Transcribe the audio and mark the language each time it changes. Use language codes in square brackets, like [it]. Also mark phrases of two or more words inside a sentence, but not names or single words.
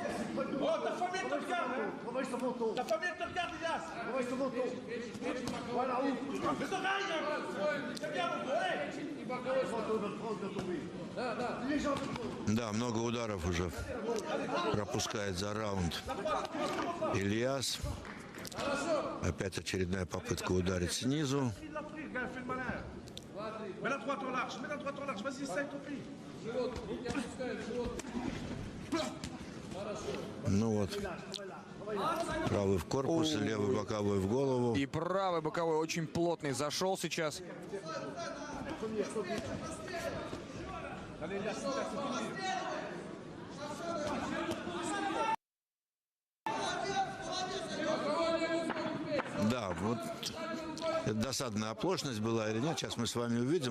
[fr] Oh, ta famille te regarde, hein. Travaille sur mon dos. Ta famille te regarde, Elias. Travaille sur mon dos. Voilà où. Mais ça va, regarde, les gens. [ru] Да, много ударов уже пропускает за раунд Ильяс. Опять очередная попытка ударить снизу. [fr] Mets la droite en large, vas-y, essaye ton pied. [ru] Ну вот. Правый в корпус, левый боковой в голову. И правый боковой очень плотный зашел сейчас. Да, вот это досадная оплошность была или нет, сейчас мы с вами увидим.